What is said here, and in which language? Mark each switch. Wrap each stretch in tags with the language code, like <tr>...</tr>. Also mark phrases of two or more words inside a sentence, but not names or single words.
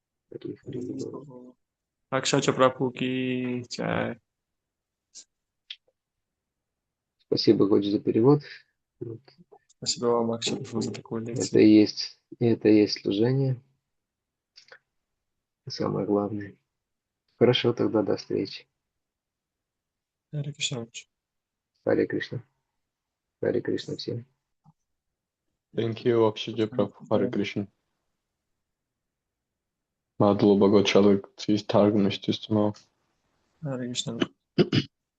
<hi>अक्षच प्रभु की जय.</hi> <ru>Спасибо, Годж, за перевод. Спасибо вам, Акшача Прабху, за такую лекцию. Это и есть служение. Самое главное. Хорошо, тогда до встречи.</ru> <sa>हरे कृष्ण. हरे कृष्ण। हरे कृष्ण всем.</sa> <en>Thank you, Akshaya Prabhu.</en> <sa>हरे कृष्ण.</sa> <ka>მადლობა გოჩალე ის თარგმნისთვის.</ka> <sa>हरे कृष्ण.</sa>